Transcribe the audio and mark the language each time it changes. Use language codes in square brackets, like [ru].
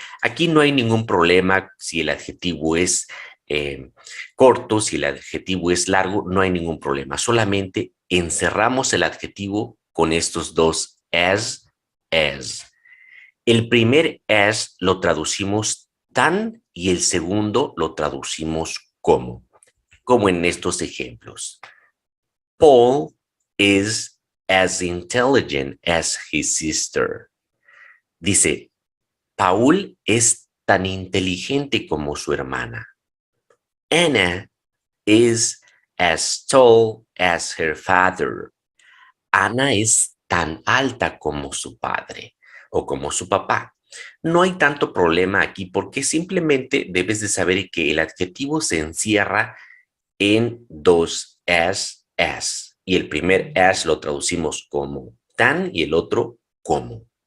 [es] Aquí no hay ningún problema si el adjetivo es corto, si el adjetivo es largo, no hay ningún problema. Solamente encerramos el adjetivo con estos 2 as. El primer as lo traducimos tan y el segundo lo traducimos como en estos ejemplos. [en] Paul is as intelligent as his sister. [es] Dice, Paul es tan inteligente como su hermana. [en] Anna is as tall as her father. [es] Ana es tan alta como su padre o como su papá. No hay tanto problema aquí porque simplemente debes de saber que el adjetivo se encierra en 2 as. Y el primer as lo traducimos como tan y el otro como.